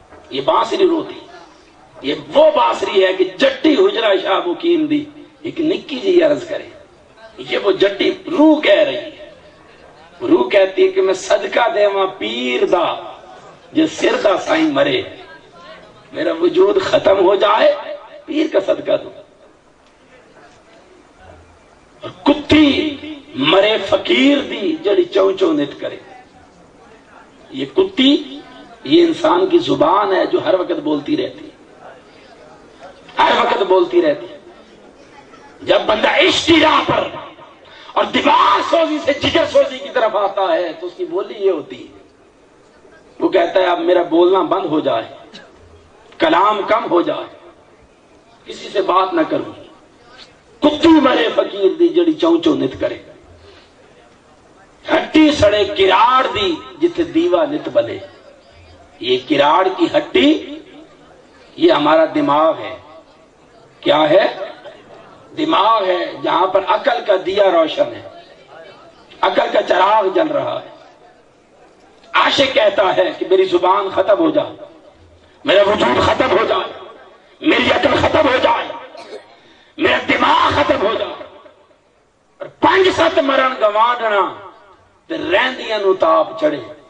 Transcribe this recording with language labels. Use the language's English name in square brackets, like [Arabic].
[Urdu] یہ بانسری روتی, یہ وہ بانسری ہے کہ [Punjabi] جٹی حجرہ شاہ مقیم دی ایک نکی جی عرض کرے. [Urdu] یہ وہ جٹی روح کہہ رہی ہے. روح کہتی ہے کہ [Punjabi] میں صدقہ دیواں پیر دا جو سر دا سائیں مرے, [Urdu] میرا وجود ختم ہو جائے پیر کا صدقہ دو. [Punjabi] اور کتی مرے فقیر دی جڑی چوں چوں نت کرے. [Urdu] یہ کتی یہ انسان کی زبان ہے جو ہر وقت بولتی رہتی ہے, ہر وقت بولتی رہتی ہے. جب بندہ اشتراء پر اور دماغ سوزی سے جگر سوزی کی طرف آتا ہے تو اس کی بولی یہ ہوتی ہے, وہ کہتا ہے اب میرا بولنا بند ہو جائے, کلام کم ہو جائے, کسی سے بات نہ کروں. [Punjabi] کتی مرے فقیر دی جڑی چوں چوں نت کرے, ہٹی سڑے کراڑ دی جتھے دیوا نت بنے. [Urdu] یہ کراڑ کی ہٹی یہ ہمارا دماغ ہے. کیا ہے؟ دماغ ہے, جہاں پر عقل کا دیا روشن ہے, عقل کا چراغ جل رہا ہے. عاشق کہتا ہے کہ میری زبان ختم ہو جائے, میرا وجود ختم ہو جائے, میری عقل ختم ہو جائے, میرا دماغ ختم ہو جائے, اور [Punjabi] 5-7 مرن گوانڈنا تے رہندیاں نو تاپ چڑھے.